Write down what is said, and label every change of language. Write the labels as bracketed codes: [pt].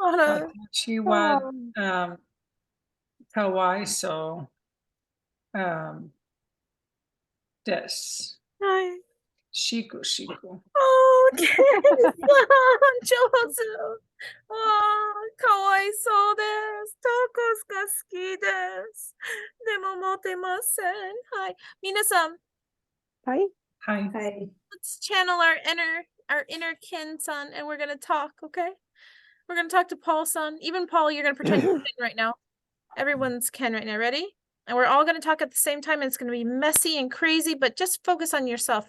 [ja] Watashi wa kawaiso desu. [en] Hi. Shiku. Oh, Ken-san, [ja] 上手。わあ、かわいそうです。タコスが好きです。でも持てません。はい。皆さん。はい。 [en] Hi. Hi. Let's channel our inner Ken-san, and we're gonna talk, okay? We're gonna talk to Paul-san. Even Paul, you're gonna pretend you're Ken right now. Everyone's Ken right now. Ready? And we're all gonna talk at the same time, and it's gonna be messy and crazy, but just focus on yourself.